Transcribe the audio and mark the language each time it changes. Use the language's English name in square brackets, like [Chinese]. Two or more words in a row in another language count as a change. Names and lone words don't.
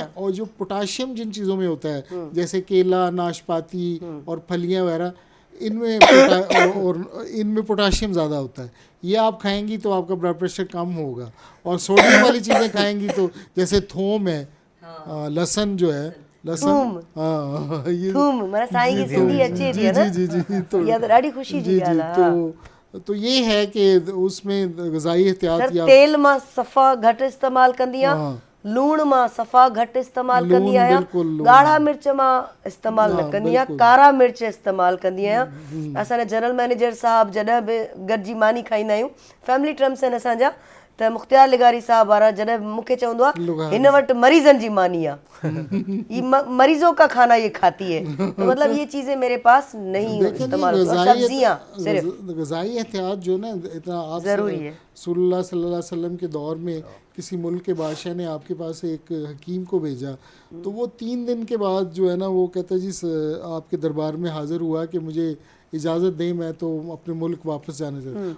[Urdu] اور جو پوٹاشیم جن چیزوں میں ہوتا ہے جیسے کیلا، ناشپاتی اور پھلیاں وغیرہ، اور ان میں پوٹاشیم زیادہ ہوتا ہے. یہ آپ کھائیں گی تو آپ کا [English] blood pressure [Urdu] کم ہوگا۔ اور سوڈیم والی چیزیں کھائیں گی تو جیسے تھوم ہے، لہسن جو ہے، لہسن، ہاں یہ تھوم مانا سائیں کی سندھی اچھی تھی نا. جی جی جی، تو [Sindhi] या तो ॾाढी ख़ुशी जी जी ॻाल्हि आहे, हाँ। [Urdu] تو یہ ہے کہ اس میں غذائی احتیاط सर [Sindhi] या तेल मां सफ़ा घटि इस्तेमालु कंदी आहियां, हाँ। लूण मां सफ़ा घटि इस्तेमालु लूण, कंदी आहियां, बिल्कुल लूण। ॻाढ़ा मिर्च मां इस्तेमालु न हाँ, कंदी आहियां, बिल्कुल। कारा मिर्च इस्तेमालु कंदी आहियां। असांजा [English] general manager [Sindhi] साहब जॾहिं बि गॾिजी मानी खाईंदा आहियूं, [English] family terms [Sindhi] आहिनि असांजा, त मुख़्तियार लिगारी साहब वारा जॾहिं मूंखे चवंदो आहे लुगारी। हिन वटि मरीज़नि जी मानी आहे, [Urdu] یہ مریضوں کا کھانا یہ کھاتی ہے، تو مطلب یہ چیزیں میرے پاس نہیں देखिए استعمال ہوتی، اور سبزیاں صرف غذائی احتیاط جو نا اتنا آپ ضروری ہے. [Arabic] صلى الله عليه وسلم [Urdu] کے دور میں کسی ملک کے بادشاہ نے آپ کے پاس ایک حکیم کو بھیجا، تو وہ 3 دن کے بعد جو ہے نا وہ کہتا جی آپ کے دربار میں حاضر ہوا کہ مجھے اجازت دیں، میں تو اپنے ملک واپس جانا چاہتا ہوں.